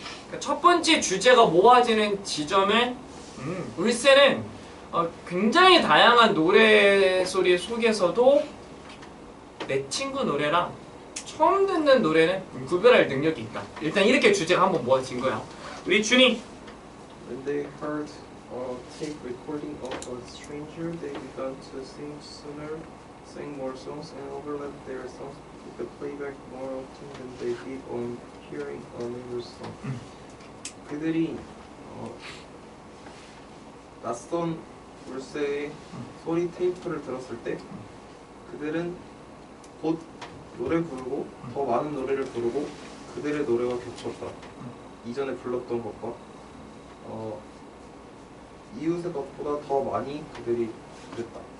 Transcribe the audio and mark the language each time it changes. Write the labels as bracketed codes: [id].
[ko] 그러니까 첫 번째 주제가 모아지는 지점은 울세는 굉장히 다양한 노래 소리 속에서도 내 친구 노래랑 처음 듣는 노래는 구별할 능력이 있다. 일단 이렇게 주제가 한번 모아진 거야. 우리 준이. [en] When they heard a tape recording of a stranger, they began to sing more songs, and overlap their songs with the playback more often than they did on hearing a neighbor's song. [ko] 그들이 낯선 울세의 소리 테이프를 들었을 때 그들은 곧 노래 부르고 더 많은 노래를 부르고 그들의 노래와 겹쳤다. 이전에 불렀던 것과 이웃의 것보다 더 많이 그들이 그랬다.